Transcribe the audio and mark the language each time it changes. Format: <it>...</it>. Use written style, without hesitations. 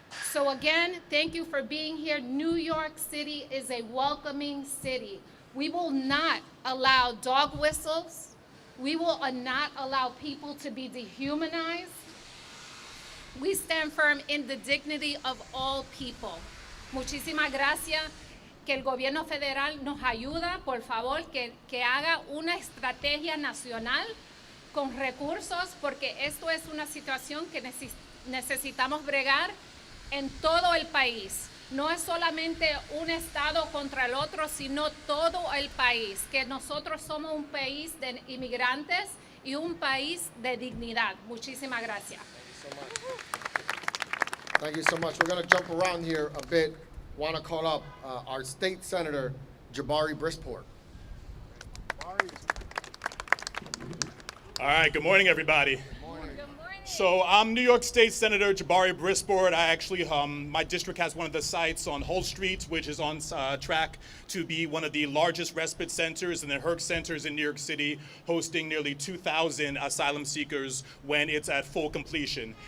<en>So again, thank you for being here. New York City is a welcoming city. We will not allow dog whistles. We will not allow people to be dehumanized. We stand firm in the dignity of all people.</en> <es>Muchísimas gracias. Que el gobierno federal nos ayuda, por favor, que haga una estrategia nacional con recursos, porque esto es una situación que necesitamos bregar en todo el país. No es solamente un estado contra el otro, sino todo el país. Que nosotros somos un país de inmigrantes y un país de dignidad. Muchísimas gracias.</es> <en>Thank you so much. We're going to jump around here a bit. Want to call up our state senator, Jabari Brisport. All right, good morning, everybody. Good morning. So I'm New York State Senator Jabari Brisport. I actually, my district has one of the sites on Hull Street, which is on track to be one of the largest respite centers and the HERC centers in New York City, hosting nearly 2,000 asylum seekers when it's at full completion.</en>